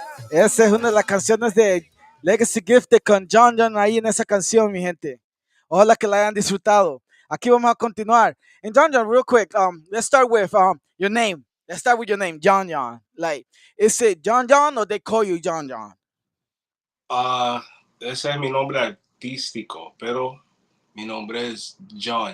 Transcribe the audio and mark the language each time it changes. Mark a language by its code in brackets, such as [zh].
[es] Esa es una de las canciones de Legacy Gifted con John John ahí en esa canción, mi gente. Ojalá que la hayan disfrutado. Aquí vamos a continuar. [en] And John John, real quick, let's start with your name. Let's start with your name, John John. Like, is it John John or they call you John John? [es] Ah, ese es mi nombre artístico, pero mi nombre es John.